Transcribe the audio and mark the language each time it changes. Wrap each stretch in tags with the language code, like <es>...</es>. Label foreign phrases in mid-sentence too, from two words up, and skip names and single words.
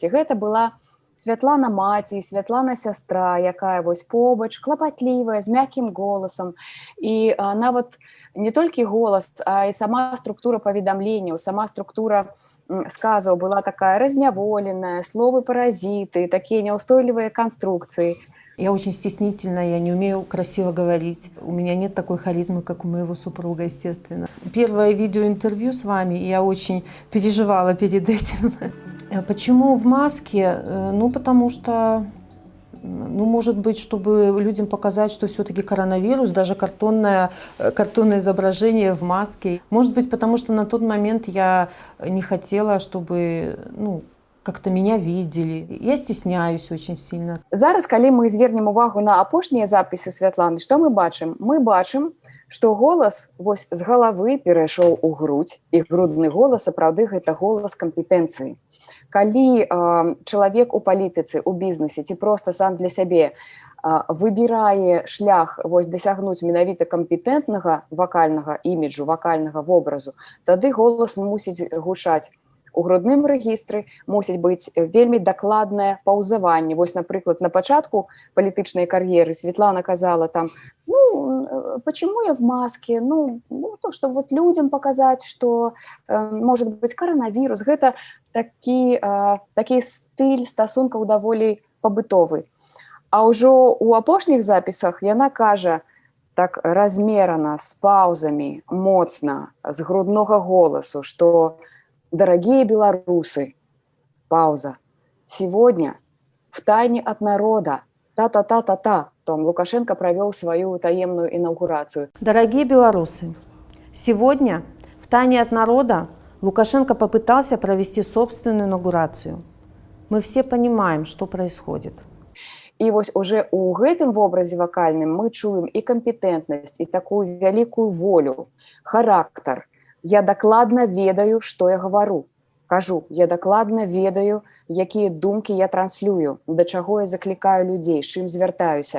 <be>Гэта была Святлана маці, Святлана сястра, якая вось побач, клапатлівая, з мяккім голасам. І нават не толькі голас, а і сама структура паведамленняў, сама структура сказаў была такая разняволеная, словы-паразіты, такія няўстойлівыя канструкцыі.</be> <ru>Я очень стеснительная, я не умею красиво говорить. У меня нет такой харизмы, как у моего супруга, естественно. Первое видеоинтервью с вами, я очень переживала перед этим. Почему в маске? Ну, потому что, может быть, чтобы людям показать, что все-таки коронавирус, даже картонное изображение в маске. Может быть, потому что на тот момент я не хотела, чтобы, как-то меня видели. Я стесняюсь очень сильно.</ru> <be>Зараз, калі мы звернем увагу на апошнія запісы Святланы, што мы бачым? Мы бачым, што голас вось з галавы перайшоў у грудь, і грудны голас, сапраўды, гэта голас кампетэнцыі. Калі чалавек у палітыцы, у бізнесе ці проста сам для сябе выбірае шлях вось дасягнуць менавіта кампетэнтнага вакальнага іміджу, вакальнага вобразу, тады голас мусіць гучаць у грудным рэгістры, мусіць быць вельмі дакладнае паўзаванне. Вось, напрыклад, на пачатку палітычнай кар'еры Святлана казала там,</be> <ru>почему я в маске? То, что вот людям показать, что может быть коронавирус.</ru> <be>Гэта такі стыль стасункаў даволі пабытовы. А ўжо у апошніх запісах яна кажа так размерана, з паўзамі, моцна, з груднога голасу,</be> <ru>что дорогие белорусы, пауза, сегодня втайне от народа та-та-та-та-та, там Лукашенко провел свою таемную инаугурацию. Дорогие белорусы, сегодня в тайне от народа Лукашенко попытался провести собственную инаугурацию. Мы все понимаем, что происходит.</ru> <be>І вось уже у гэтым вобразе вакальным мы чуем і кампетэнтнасць, і такую вялікую волю, характар. Я дакладна ведаю, што я гавару. Кажу, я дакладна ведаю, якія думкі я транслюю, да чаго я заклікаю людзей, з чым звяртаюся.</be>